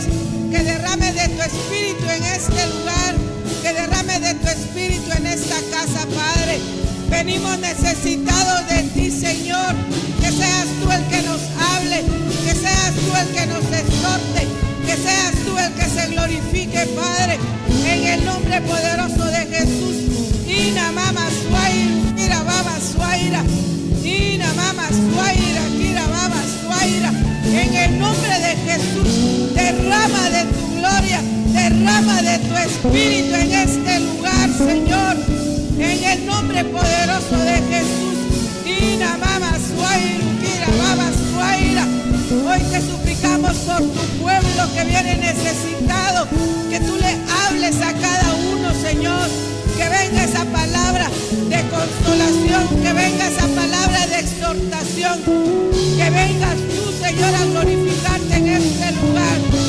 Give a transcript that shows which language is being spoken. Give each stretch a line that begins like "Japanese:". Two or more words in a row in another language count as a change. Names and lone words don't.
Spanish: Que derrame de tu espíritu en este lugar, que derrame de tu espíritu en esta casa, Padre. Venimos necesitados de ti, Señor. Que seas tú el que nos hable, que seas tú el que nos exhorte, que seas tú el que se glorifique, Padre, en el nombre poderoso de Jesús. Ina mama suaira, kira baba suaira, ina mama suaira, kira baba suaira. En el nombre de Jesús, derrama de tu gloria, derrama de tu espíritu en este lugar, Señor. En el nombre poderoso de Jesús. Ina mama suaira, kira baba suaira. Hoy te suplicamos por tu pueblo que viene necesitado, que tú le hables a cada uno, Señor. Que venga esa palabra de consolación, que venga esa palabra de exhortación, que vengas tú, Señor, a glorificarte en este lugar.